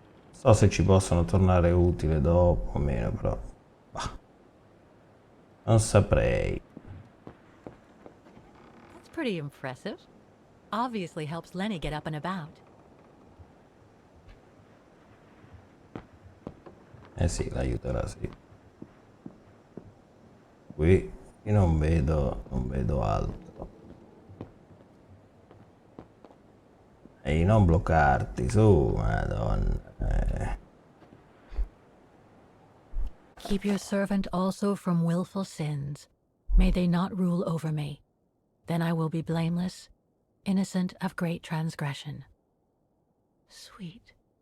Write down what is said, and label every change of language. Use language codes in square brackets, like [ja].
[it] So se ci possono tornare utile dopo o meno, però bah, non saprei. [en] That's pretty impressive. Obviously helps Lenny get up and about. [it] Eh sì, l'aiuterà, sì. Qui non vedo altro. Ehi, non bloccarti, su, madonna. [en] Keep your servant also from willful sins. May they not rule over me. Then I will be blameless, innocent of great transgression. Sweet.